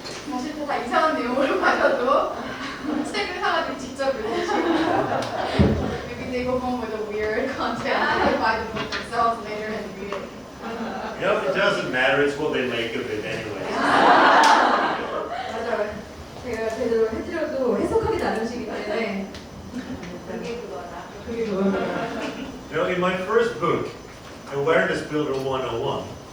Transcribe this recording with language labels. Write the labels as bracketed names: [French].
[Korean] 사실 다 이상한 내용으로 가셔도 책을 사가지고 직접 읽으시고 [English] maybe they go home with a weird content and buy the book themselves later and read it. You know, it doesn't matter. It's what they make of it anyway. [Korean] 맞아요. 제가 제대로 해드려도 해석하기 나름이기 때문에 그게 그거다. 그게 그거다. [English] You know, in my first book, Awareness Builder 101,